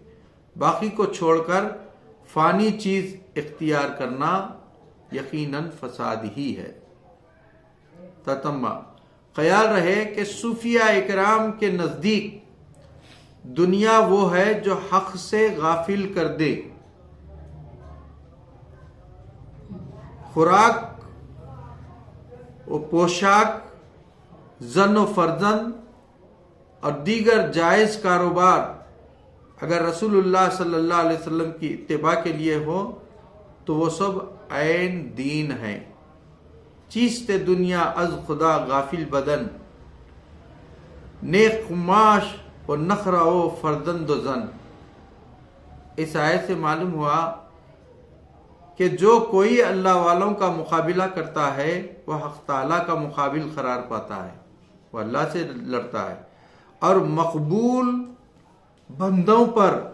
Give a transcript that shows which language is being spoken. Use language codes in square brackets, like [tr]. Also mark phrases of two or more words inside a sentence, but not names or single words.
[ur] باقی کو چھوڑ کر فانی چیز اختیار کرنا یقیناً فساد ہی ہے۔ تتمہ، خیال رہے کہ صوفیہ اکرام کے نزدیک دنیا وہ ہے جو حق سے غافل کر دے۔ خوراک و پوشاک، زن و فرزند اور دیگر جائز کاروبار اگر رسول اللہ صلی اللہ علیہ وسلم کی اتباع کے لیے ہو تو وہ سب عین دین ہیں۔ [fa] چیست دنیا از خدا غافل بدن، نیک خماش و نخرہ و فردند و زن۔ [ur] اس آیت سے معلوم ہوا کہ جو کوئی اللہ والوں کا مقابلہ کرتا ہے وہ حق تعالیٰ کا مقابل قرار پاتا ہے، وہ اللہ سے لڑتا ہے، اور مقبول بندوں پر